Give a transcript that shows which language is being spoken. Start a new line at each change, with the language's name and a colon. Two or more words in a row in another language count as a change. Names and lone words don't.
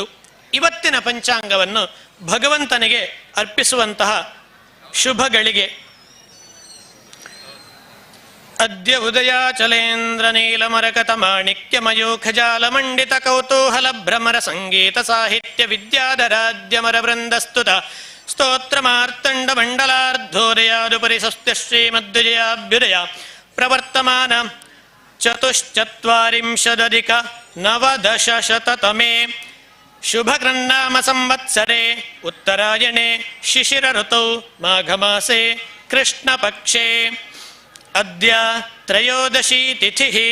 Kannada: ಇವತ್ತಿನ ಪಂಚಾಂಗವನ್ನು ಭಗವಂತನಿಗೆ ಅರ್ಪಿಸುವಂತಹ ಶುಭಗಳಿಗೆ
Sanskrit: ಅದ್ಯ ಉದಯಾಚಲೇಂದ್ರ ನೀಲಮರಕತ ಮಾಣಿಕ್ಯ ಮಯೂಖಜಾಲ ಮಂಡಿತ ಕೌತೂಹಲ ಭ್ರಮರ ಸಂಗೀತ ಸಾಹಿತ್ಯ ವಿದ್ಯಾಧರಾದ್ಯಮರ ವೃಂದಸ್ತುತ ಸ್ತೋತ್ರ ಮಾರ್ತಂಡ ಮಂಡಲಾರ್ಧೋದಯಾದುಪರಿ ಸ್ವಸ್ತ್ಯ ಶ್ರೀಮದ್ವಿಜಯಾಭ್ಯುದಯ ಪ್ರವರ್ತಮಾನ ಚತುಶ್ಚತ್ವಾರಿಂಶದಧಿಕ ನವದಶಶತತಮೇ ಶುಭಕೃನ್ನಾಮ ಸಂವತ್ಸರೆ ಉತ್ತರಾಯಣೆ ಶಿಶಿರ ಋತೌ ಮಾಘಮಾಸೆ ಕೃಷ್ಣ ಪಕ್ಷೆ ಅದ್ಯ ತ್ರಯೋದಶಿ ತಿಥಿಃ